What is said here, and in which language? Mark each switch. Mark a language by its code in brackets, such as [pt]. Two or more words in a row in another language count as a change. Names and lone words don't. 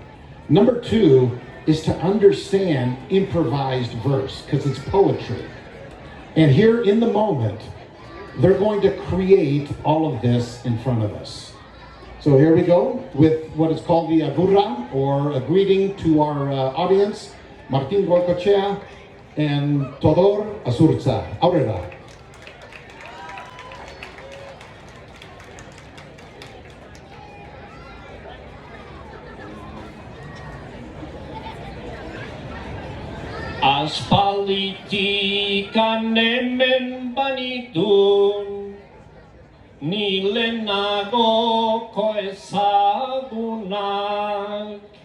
[en] Number two is to understand improvised verse, because it's poetry. And here in the moment, they're going to create all of this in front of us. So here we go with what is called the agurra, or a greeting to our audience, Martin Goicoechea and Todor Azurza. [eu] Aurora. Aspalditik hemen banitun, ni lehenagoko ezagunak,